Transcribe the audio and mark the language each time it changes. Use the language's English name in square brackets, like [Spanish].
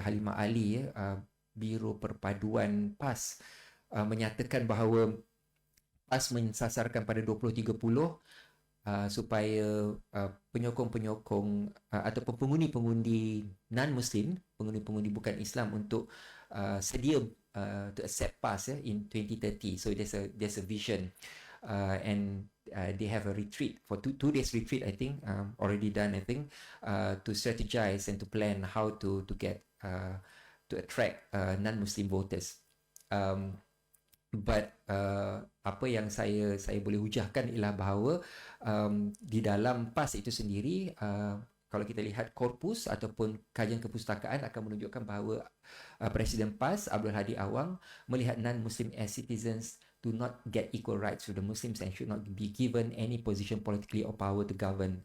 [Malay] Halimah Ali, ya, Biro Perpaduan PAS, menyatakan bahawa PAS mensasarkan pada 2030 supaya penyokong-penyokong ataupun pengundi-pengundi non-Muslim, pengundi-pengundi bukan Islam, untuk sedia [English] to accept PAS, ya, in 2030. So there's a vision, and they have a retreat for two days retreat, I think, already done, I think, to strategize and to plan how to get to attract non-Muslim voters. [Malay] But apa yang saya boleh hujahkan ialah bahawa di dalam PAS itu sendiri, kalau kita lihat korpus ataupun kajian kepustakaan akan menunjukkan bahawa Presiden PAS Abdul Hadi Awang melihat [English] non-Muslim as citizens do not get equal rights with the Muslims and should not be given any position politically or power to govern.